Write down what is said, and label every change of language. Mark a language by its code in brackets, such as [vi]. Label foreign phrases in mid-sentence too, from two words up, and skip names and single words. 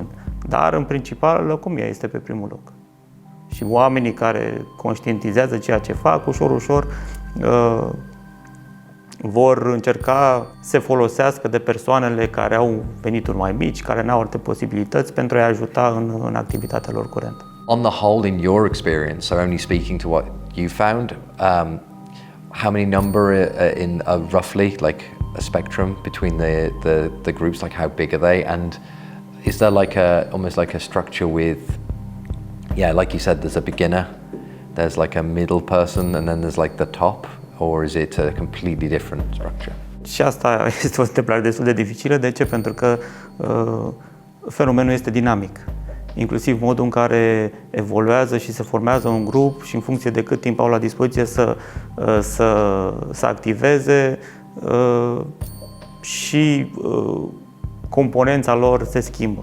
[ro] Dar, în principal, lăcomia este pe primul loc. Și oamenii care conștientizează ceea ce fac, ușor, vor încerca să se folosească de persoanele care au venituri mai mici, care nu au alte posibilități, pentru a-i ajuta în activitatea lor curentă. [en] On the whole, in your experience, so only speaking to what you found, how many number in roughly, like a spectrum between the groups, like how big are they, and is there like almost like a structure with, yeah, like you said, there's a beginner, there's like a middle person, and then there's like the top, or is it a completely different structure? [ro] Și asta este o întâmplare destul de dificilă. De ce? Pentru că fenomenul este dinamic. Inclusiv modul în care evoluează și se formează un grup și în funcție de cât timp au la dispoziție să activeze, și componența lor se schimbă.